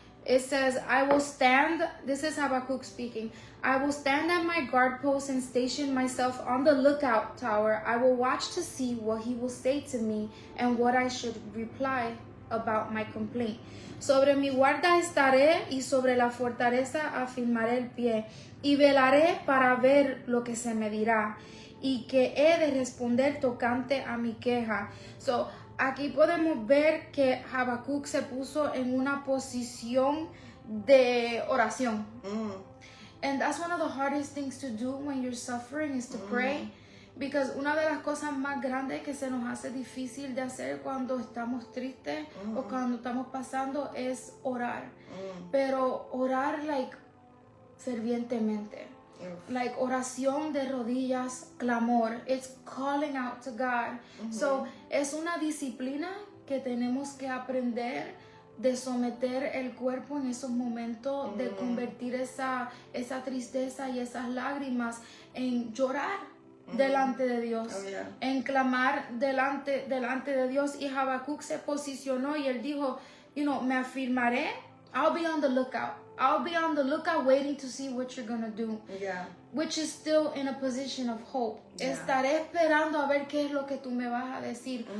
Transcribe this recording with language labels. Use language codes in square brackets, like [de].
[en] It says, I will stand, this is Habakkuk speaking, I will stand at my guard post and station myself on the lookout tower. I will watch to see what he will say to me and what I should reply about my complaint. [es] Sobre mi guarda estaré y sobre la fortaleza afirmaré el pie y velaré para ver lo que se me dirá y que he de responder tocante a mi queja. So, aquí podemos ver que Habacuc se puso en una posición de oración. [en] And that's one of the hardest things to do when you're suffering is to pray. Because [es] una de las cosas más grandes que se nos hace difícil de hacer cuando estamos tristes o cuando estamos pasando es orar. Pero orar like fervientemente. Like oración de rodillas, clamor. [en] It's calling out to God. [es] So es una disciplina que tenemos que aprender de someter el cuerpo en esos momentos, de convertir esa tristeza y esas lágrimas en llorar delante de Dios, en clamar delante de Dios. Y Habacuc se posicionó y él dijo, me afirmaré. [en] I'll be on the lookout. I'll be on the lookout waiting to see what you're going to do. Yeah. Which is still in a position of hope. Yeah. [es] Estaré esperando a ver qué es lo que tú me vas a decir.